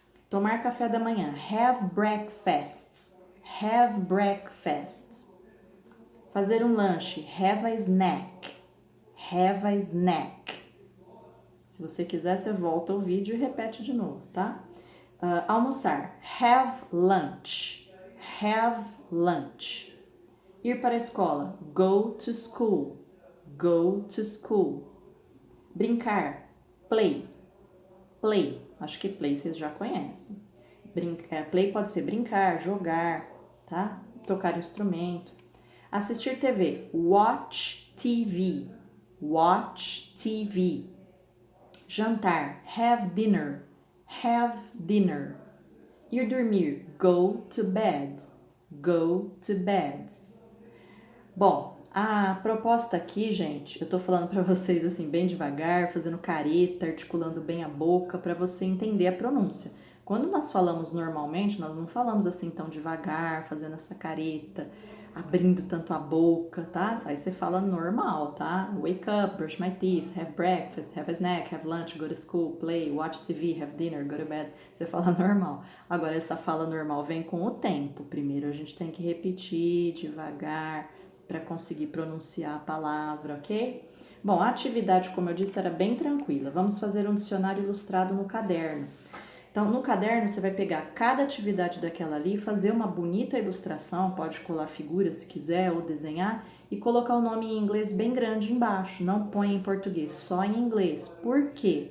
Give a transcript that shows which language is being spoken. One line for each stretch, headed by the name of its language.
Portuguese: Tomar café da manhã,
English: have breakfast, have breakfast.
Portuguese: Fazer um lanche,
English: have a snack, have a snack.
Portuguese: Se você quiser, você volta ao vídeo e repete de novo, tá?
English: Almoçar, have lunch, have lunch.
Portuguese: Ir para a escola,
English: go to school, go to school. Brincar, play, play.
Portuguese: Acho que play vocês já conhecem. Play pode ser brincar, jogar, tá? Tocar instrumento. Assistir TV,
English: watch TV, watch TV. Jantar, have dinner, have dinner.
Portuguese: Ir dormir,
English: go to bed, go to bed.
Portuguese: Bom, a proposta aqui, gente, eu tô falando para vocês assim bem devagar, fazendo careta, articulando bem a boca para você entender a pronúncia. Quando nós falamos normalmente, nós não falamos assim tão devagar, fazendo essa careta, abrindo tanto a boca, tá? Aí você fala normal, tá?
English: Wake up, brush my teeth, have breakfast, have a snack, have lunch, go to school, play, watch TV, have dinner, go to bed.
Portuguese: Você fala normal. Agora, essa fala normal vem com o tempo. Primeiro a gente tem que repetir devagar para conseguir pronunciar a palavra, ok? Bom, a atividade, como eu disse, era bem tranquila. Vamos fazer um dicionário ilustrado no caderno. Então, no caderno, você vai pegar cada atividade daquela ali, fazer uma bonita ilustração, pode colar figura se quiser ou desenhar, e colocar o nome em inglês bem grande embaixo, não põe em português, só em inglês. Por quê?